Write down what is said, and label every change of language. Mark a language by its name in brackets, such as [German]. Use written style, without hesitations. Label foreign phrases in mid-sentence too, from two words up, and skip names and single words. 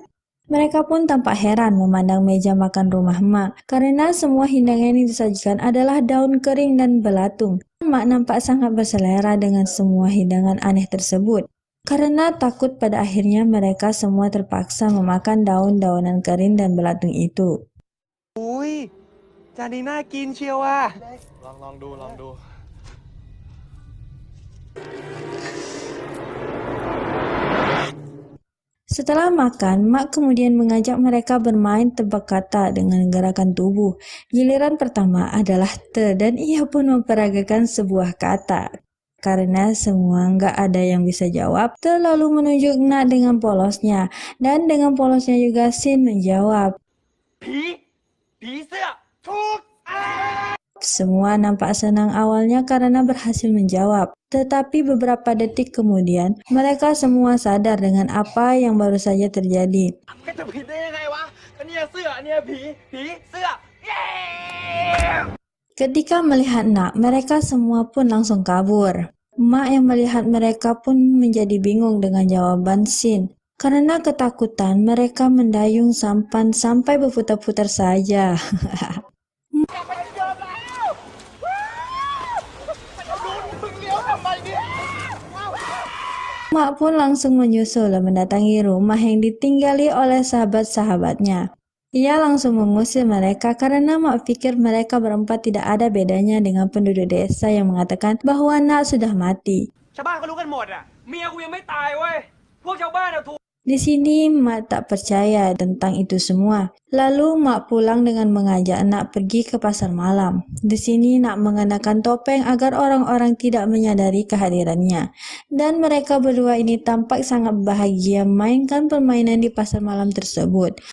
[Indonesian] Mereka pun tampak heran memandang meja makan rumah Mak, karena semua hidangan yang disajikan adalah daun kering dan belatung. Mak nampak sangat berselera dengan semua hidangan aneh tersebut. Karena takut pada akhirnya mereka semua terpaksa memakan daun-daunan kering dan belatung itu. [Thai] อุ้ยจานนี้น่ากินเชียวอ่ะลองดู [Indonesian] Setelah makan, Mak kemudian mengajak mereka bermain tebak kata dengan gerakan tubuh. Giliran pertama adalah Ter dan ia pun memperagakan sebuah kata. Karena semua nggak ada yang bisa jawab, Ter lalu menunjuk Nak dengan polosnya. Dan dengan polosnya juga Sin menjawab. [Thai] ผีเสื้อถูก [Indonesian] Semua nampak senang awalnya karena berhasil menjawab. Tetapi beberapa detik kemudian, mereka semua sadar dengan apa yang baru saja terjadi. [Thai] จะผิดได้ยังไงวะอันเนี้ยเสื้ออันเนี้ยผีเสื้อเย้ [Indonesian] Ketika melihat Nak, mereka semua pun langsung kabur. Mak yang melihat mereka pun menjadi bingung dengan jawaban Sin. Karena ketakutan, mereka mendayung sampan sampai berputar-putar saja. [Thai] กลับไปที่เดิมแล้วว้าวเอาดูมึงเลี้ยวทำไมเนี่ยว้าว [Indonesian] Mak pun langsung menyusul dan mendatangi rumah yang ditinggali oleh sahabat-sahabatnya. Ia langsung mengusir mereka karena Mak pikir mereka berempat tidak ada bedanya dengan penduduk desa yang mengatakan bahwa Nak sudah mati. [Thai] ชาวบ้านเขารู้กันหมดอ่ะเมียกูยังไม่ตายเว้ยพวกชาวบ้านอ่ะถูก [Indonesian] Di sini Mak tak percaya tentang itu semua. Lalu Mak pulang dengan mengajak Nak pergi ke pasar malam. Di sini Nak mengenakan topeng agar orang-orang tidak menyadari kehadirannya. Dan mereka berdua ini tampak sangat bahagia mainkan permainan di pasar malam tersebut.